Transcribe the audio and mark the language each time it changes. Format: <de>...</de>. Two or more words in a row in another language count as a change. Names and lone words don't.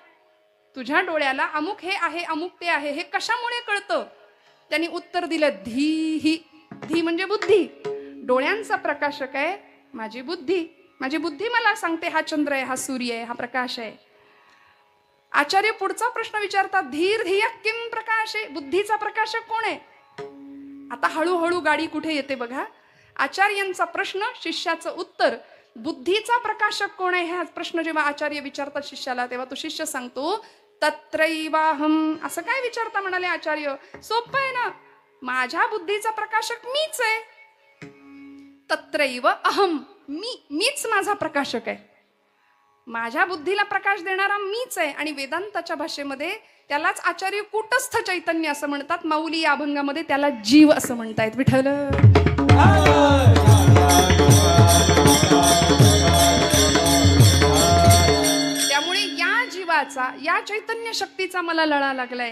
<mr>तुझ्या डोळ्याला अमुक हे आहे, अमुक ते आहे, हे कशामुळे कळतं? त्यांनी उत्तर दिलं, धीही. धी म्हणजे बुद्धी. डोळ्यांचा प्रकाशक आहे माझी बुद्धी. माझी बुद्धी मला सांगते हा चंद्र आहे, हा सूर्य आहे, हा प्रकाश आहे. आचार्य पुढचा प्रश्न विचारतात,</mr> <sa>धीर धिया किम प्रकाशे.</sa> <mr>बुद्धीचा प्रकाशक कोण आहे? आता हळूहळू गाडी कुठे येते बघा. आचार्यांचा प्रश्न, शिष्याचं उत्तर. बुद्धीचा प्रकाशक कोण आहे हा प्रश्न जेव्हा आचार्य विचारतात शिष्याला, तेव्हा तो शिष्य सांगतो, तत्रैवाहम. असं काय विचारता म्हणाले आचार्य? सोपं आहे ना, माझ्या बुद्धीचा प्रकाशक मीच आहे.</mr> <sa>तत्रैव अहम,</sa> <mr>मीच माझा प्रकाशक आहे. माझ्या बुद्धीला प्रकाश देणारा मीच आहे. आणि वेदांताच्या भाषेमध्ये त्यालाच आचार्य कूटस्थ चैतन्य असं म्हणतात. माऊली या अभंगामध्ये त्याला जीव असं म्हणतायत. विठ्ठल. त्यामुळे या जीवाचा, या चैतन्य शक्तीचा मला लळा लागलाय.</mr>